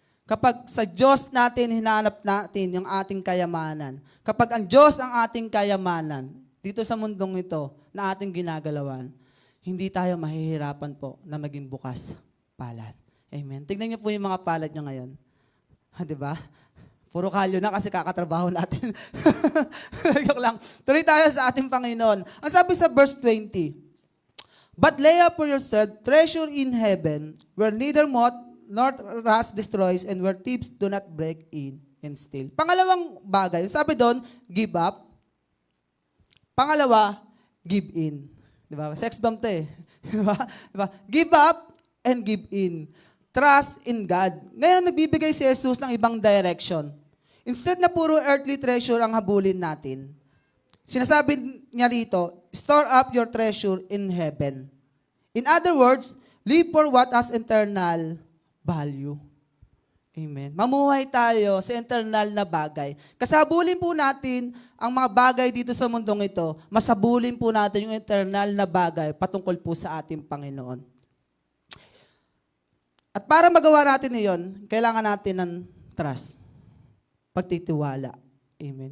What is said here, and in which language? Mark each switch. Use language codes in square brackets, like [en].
[tl] Kapag sa Diyos natin hinanap natin yung ating kayamanan, kapag ang Diyos ang ating kayamanan, dito sa mundong ito na ating ginagalawan, hindi tayo mahihirapan po na maging bukas palad. Amen. Tignan niyo po yung mga palad nyo ngayon. Ha, di ba? Puro kalyo na kasi kakatrabaho natin. Joke lang. Tuloy tayo sa ating Panginoon. Ang sabi sa verse 20, [en] "But lay up for yourself treasure in heaven, where neither moth nor rust destroys, and where thieves do not break in and steal." [tl] Pangalawang bagay, sabi doon, give up. Pangalawa, give in. Di ba? Sex bomb to eh. Di ba? Di ba? [en] Give up and give in. Trust in God. [tl] Ngayon, nagbibigay si Jesus ng ibang direction. Instead na puro earthly treasure ang habulin natin, sinasabi niya rito, [en] store up your treasure in heaven. In other words, live for what has eternal value. Amen. [tl] Mamuhay tayo sa eternal na bagay. Kasabulin po natin ang mga bagay dito sa mundong ito, masabulin po natin yung eternal na bagay patungkol po sa ating Panginoon. At para magawa natin iyon, kailangan natin ng trust. Pagtitiwala. Amen.